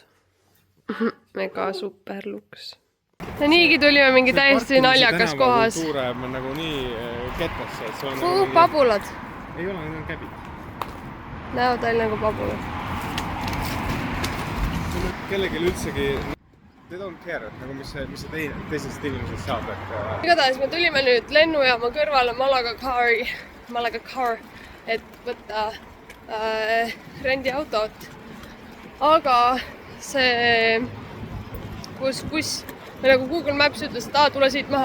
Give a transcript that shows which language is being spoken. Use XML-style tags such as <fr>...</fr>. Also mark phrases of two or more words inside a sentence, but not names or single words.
<et>Mega super luks. Ja niigi tulime mingi täiesti naljakas kohas. Kultuure on nagu nii ketvasse, et see on Pabulad. Ei ole, need on käbid. Näevad välja nagu pabulad. Kellelgi üldsegi</et> <en>they don't care,</en> <et>nagu mis see teisest inimesest saab. Igatahes me tulime nüüd lennujaama kõrvale Malaga Car, et võtta rendiautot. Aga see buss või nagu Google Maps ütles, et tule siit maha.</et>